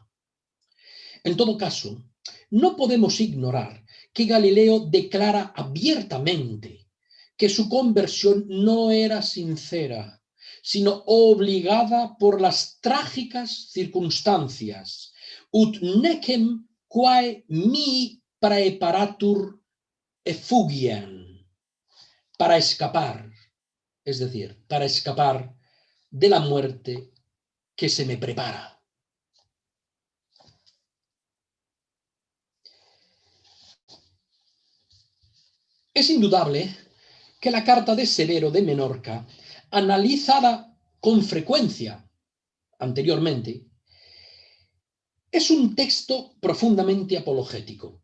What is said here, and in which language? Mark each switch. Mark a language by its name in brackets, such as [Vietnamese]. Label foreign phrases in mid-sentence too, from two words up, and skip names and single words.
[Spanish] En todo caso, no podemos ignorar que Galileo declara abiertamente que su conversión no era sincera, sino obligada por las trágicas circunstancias, [Latin] ut necem quae mi praeparatur effugiem, [Spanish] para escapar, es decir, para escapar de la muerte que se me prepara. Es indudable que la carta de Severo de Menorca, analizada con frecuencia anteriormente, es un texto profundamente apologético.